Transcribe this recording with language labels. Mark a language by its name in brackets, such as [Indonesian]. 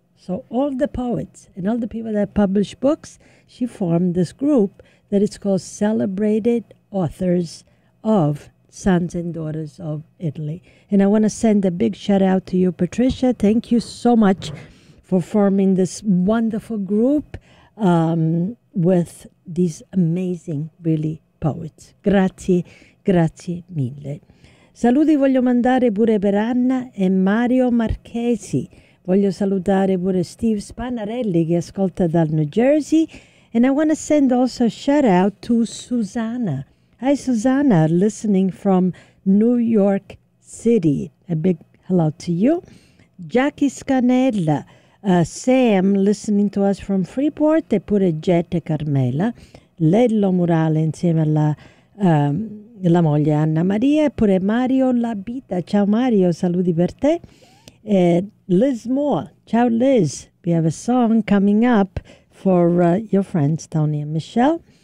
[English] So all the poets and all the people that publish books, she formed this group that is called Celebrated Authors of Sons and Daughters of Italy. And I want to send a big shout out to you, Patricia. Thank you so much for forming this wonderful group with these amazing, really, poets. [Italian] Grazie, grazie mille. Saluti voglio mandare pure per Anna e Mario Marchesi. Voglio salutare pure Steve Spanarelli che ascolta dal New Jersey. [English] And I want to send also a shout out to Susanna. Hi Susanna, listening from New York City. A big hello to you. Jackie Scanella, Sam listening to us from Freeport [Italian] e pure [English] Jet e Carmela. [Italian] Lello Murale insieme alla la moglie Anna Maria e pure Mario Labita. Ciao Mario, saluti per te. Liz Moore, ciao Liz. [English] We have a song coming up for your friends Tony and Michelle.